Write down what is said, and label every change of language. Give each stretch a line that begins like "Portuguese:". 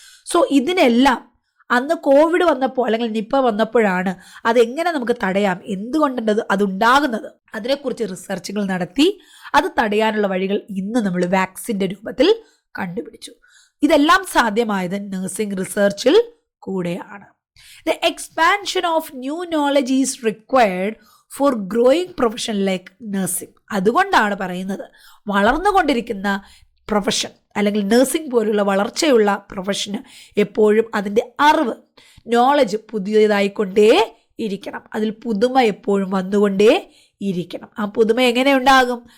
Malayalam: So ഇതിനെല്ലാം അന്ന് Covid വന്നപ്പോൾ അല്ലെങ്കിൽ നിപ്പ വന്നപ്പോഴാണ് അതെങ്ങനെ നമുക്ക് തടയാം, എന്തുകൊണ്ടത് അതുണ്ടാകുന്നത്, അതിനെക്കുറിച്ച് റിസർച്ചുകൾ നടത്തി അത് തടയാനുള്ള വഴികൾ ഇന്ന് നമ്മൾ വാക്സിൻ്റെ രൂപത്തിൽ കണ്ടുപിടിച്ചു. ഇതെല്ലാം സാധ്യമായത് നഴ്സിംഗ് റിസർച്ചിൽ കൂടെയാണ്.
English: The expansion of new knowledge is required for growing profession like nursing.
Malayalam: അതുകൊണ്ടാണ് പറയുന്നത് വളർന്നുകൊണ്ടിരിക്കുന്ന പ്രൊഫഷൻ അല്ലെങ്കിൽ നഴ്സിംഗ് പോലുള്ള വളർച്ചയുള്ള പ്രൊഫഷന് എപ്പോഴും അതിൻ്റെ അറിവ്, നോളജ് പുതിയതായിക്കൊണ്ടേ ഇരിക്കണം. അതിൽ പുതുമ എപ്പോഴും വന്നുകൊണ്ടേ ഇരിക്കണം. ആ പുതുമ എങ്ങനെ ഉണ്ടാകും?